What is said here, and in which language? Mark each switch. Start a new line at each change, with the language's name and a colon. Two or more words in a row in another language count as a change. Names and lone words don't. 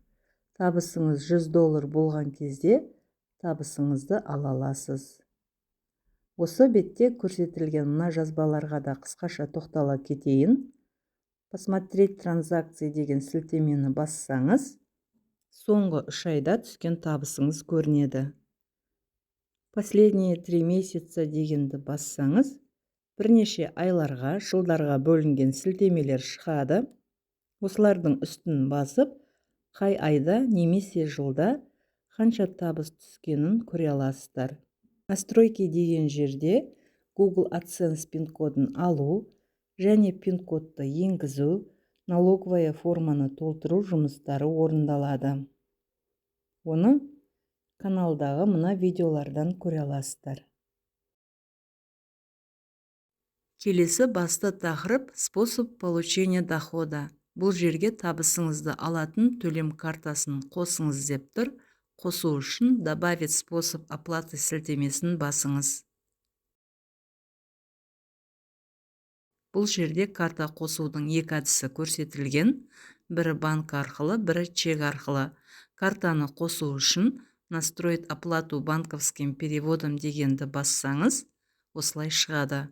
Kazakh: Табысыңыз $100 болған кезде табысыңызды ала аласыз. Осы бетте көрсетілген мына жазбаларға да қысқаша тоқтала кетейін.
Russian: Посмотреть транзакции
Kazakh: деген сілтемені бассаңыз, соңғы 3 айда түскен табысыңыз көрінеді.
Russian: Последние 3 месяца
Kazakh: дегенді бассаңыз, бірнеше айларға, жылдарға бөлінген сілтемелер шығады. Осылардың үстін басып, қай айда немесе жылда қанша табыс түскенін көре аласыздар. Настройки деген жерде Google AdSense пин-кодын алу және пин-кодты енгізу, налоговая форманы толтыру жұмыстары орындалады. Оны каналдағы мына видеолардан көре аласыздар. Келесі басты тақырып
Russian: способ получения дохода.
Kazakh: Бұл жерге табысыңызды алатын төлем картасын қосыңыз деп тұр. Қосу үшін
Russian: добавить способ оплаты
Kazakh: сілтемесін басыңыз. Бұл жерде карта қосудың екі әдісі көрсетілген. Бірі банк арқылы, бірі чек арқылы. Картаны қосу үшін
Russian: настроить оплату банковским переводом
Kazakh: дегенді бассаңыз, осылай шығады.